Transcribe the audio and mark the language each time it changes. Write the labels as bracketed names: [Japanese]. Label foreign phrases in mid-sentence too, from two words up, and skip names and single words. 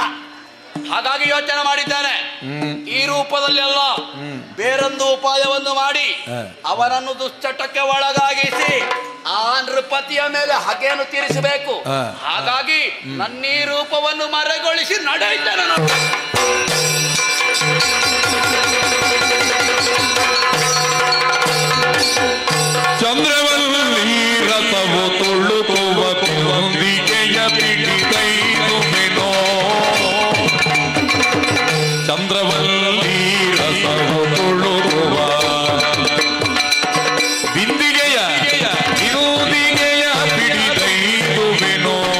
[Kannada] ಹಾಗಾಗಿ ಯೋಚನೆ ಮಾಡಿದ್ದಾನೆ, ಈ ರೂಪದಲ್ಲಿ ಅಲ್ಲ, ಬೇರೊಂದು ಉಪಾಯವನ್ನು ಮಾಡಿ ಅವನನ್ನು ದುಶ್ಚಟಕ್ಕೆ ಒಳಗಾಗಿಸಿ ಆ ನೃಪತಿಯ ಮೇಲೆ ಹಗೆಯನ್ನು ತೀರಿಸಬೇಕು. ಹಾಗಾಗಿ ನನ್ನೀ ರೂಪವನ್ನು ಮರೆಗೊಳಿಸಿ ನಡೆಯುತ್ತೇನೆ. ಚಂದ್ರವಲ್ಲಿ ರಥವು ತುಳುಕುವ ಕೊಂದಿಗೆಯ ಪಿಡಿದೈದುವೆನೋ. ಚಂದ್ರವಲ್ಲಿ ರಥವು ತುಳುಕುವ ಬಿಂದಿಗೆಯ ಬಿರುದಿಗೆಯ ಪಿಡಿದೈದುವೆನೋ.